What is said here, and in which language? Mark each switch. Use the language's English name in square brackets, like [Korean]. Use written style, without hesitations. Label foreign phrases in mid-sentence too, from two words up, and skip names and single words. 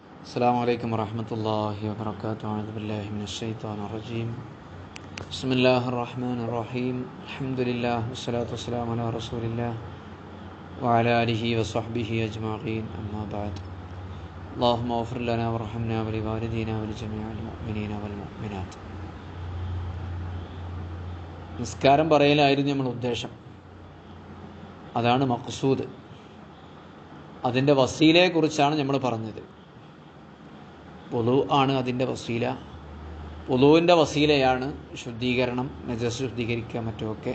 [Arabic] السلام عليكم ورحمة الله وبركاته. أعوذ بالله من الشيطان الرجيم. بسم الله الرحمن الرحيم. الحمد لله والصلاة والسلام على رسول الله وعلى آله وصحبه أجمعين. أما بعد. اللهم اغفر لنا وارحمنا ولوالدينا ولجميع المؤمنين والمؤمنات. [Malayalam] നിസ്കാരം പറയലായിരുന്നു നമ്മുടെ ഉദ്ദേശം. അതാണ് മഖ്സൂദ്. അതിൻ്റെ വസീലയെക്കുറിച്ചാണ് നമ്മൾ പറഞ്ഞത്. വുളു ആണ് അതിൻ്റെ വസീല. വുളുവിൻ്റെ വസീലയാണ് ശുദ്ധീകരണം, നജസ് ശുദ്ധീകരിക്കുക, മറ്റുമൊക്കെ.